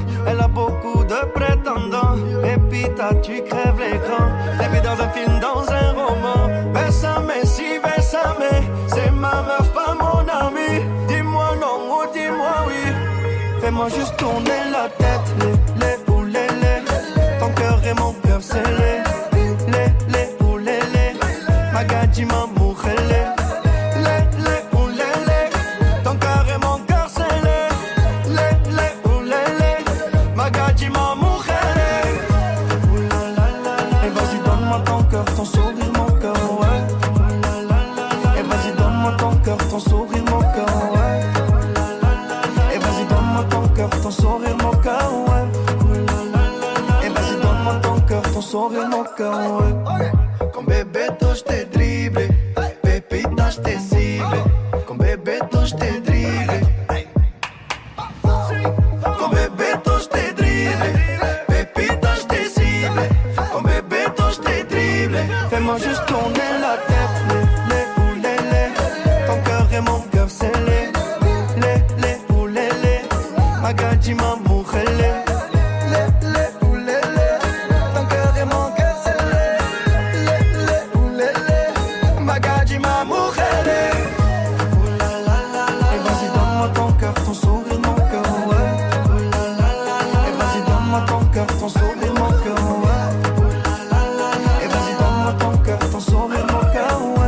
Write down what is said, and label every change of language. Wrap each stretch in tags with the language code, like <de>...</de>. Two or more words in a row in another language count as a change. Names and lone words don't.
<fr>Elle a beaucoup de prétendants. Pépita, tu crèves l'écran. T'es vu dans un film, dans un roman.</fr> <es>Bésame, si bésame.</es> <fr>C'est ma meuf, pas mon ami. Dis-moi non ou dis-moi oui. Fais-moi juste tourner la tête. Lé, ou lé, lé. Ton cœur est mon cœur scellé. Lé, ou lé, lé. Magadji ma mujer. Lé, ou lé, lé. Ton cœur est mon cœur scellé. Lé, ou lé, lé. Magadji ma mujer. Et vas-y donne-moi ton cœur, ton sourire, mon cœur, ouais. Et vas-y donne-moi ton cœur, ton sourire, mon cœur, ouais. Et vas-y donne-moi ton cœur, ton sourire, mon cœur, ouais. Et vas-y donne-moi ton cœur, ton sourire, mon cœur, ouais. Con Bebeto je t'ai dribblé. Pépita je t'ai ciblé. Con Bebeto je t'ai dribblé. Con Bebeto je t'ai dribblé. Pépita je t'ai ciblé. Con Bebeto je t'ai dribblé. Fais-moi juste tourner la tête. Lé, ou lé, lé. Ton cœur est mon cœur scellé. Lé, ou lé, lé. Magadji ma mujer. Lé, ou lé, lé. Ton cœur est mon cœur scellé. Lé, ou lé, lé. Magadji ma mujer. Et vas-y donne-moi ton cœur, ton sourire, mon cœur, ouais. Et vas-y donne-moi ton cœur, ton sourire, mon cœur, ouais. Et vas-y donne-moi ton cœur, ton sourire, mon cœur, ouais.</fr>